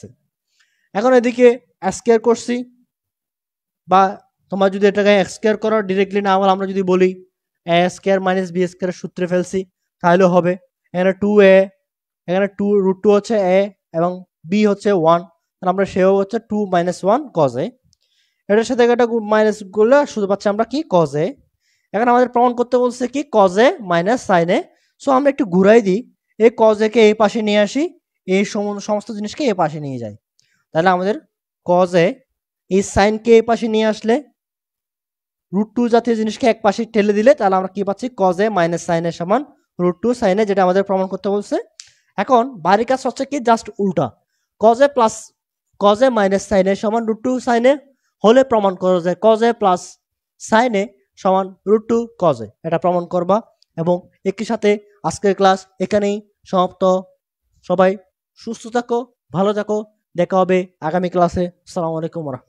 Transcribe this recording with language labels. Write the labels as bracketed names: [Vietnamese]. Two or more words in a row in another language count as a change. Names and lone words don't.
[Bangla] এখন এদিকে স্কয়ার করছি, বা তোমার যদি এটাকে এক্স স্কয়ার করার ডিরেক্টলি না আমরা যদি বলি a স্কয়ার - b স্কয়ার সূত্রে ফেলছি তাহলে হবে। এখানে 2a, এখানে 2 √2 হচ্ছে a এবং b হচ্ছে 1, তাহলে আমরা সেও হচ্ছে 2 - 1 cos a, এটার সাথে এটা মাইনাস করলে শুধু পাচ্ছি আমরা কি cos a। এখন আমাদের প্রমাণ করতে বলছে কি cos a - sin a, সো আমরা একটু ঘুরাই দিই, এই cos a কে এই পাশে নিয়ে আসি, এই সমস্ত জিনিসকে এই পাশে নিয়ে যাই, তাহলে আমাদের cos a এই sin কে এই পাশে নিয়ে আসলে √2 জাতীয় জিনিসকে এক পাশে ঠেলে দিলে তাহলে আমরা কি পাচ্ছি cos a - sin a সমান √2 sin a, যেটা আমাদের প্রমাণ করতে বলছে। এখন বাড়ির কাজ হচ্ছে কি জাস্ট উল্টা, cos a - sin a সমান √2 sin a হলে প্রমাণ করা যায় cos a sin a সমান √2 cos a, এটা প্রমাণ করবা। এবং একই সাথে আজকের ক্লাস এখানেই সমাপ্ত। সবাই সুস্থ থাকো, ভালো থাকো, দেখা হবে আগামী ক্লাসে। [Arabic] السلام عليكم ورحمة الله.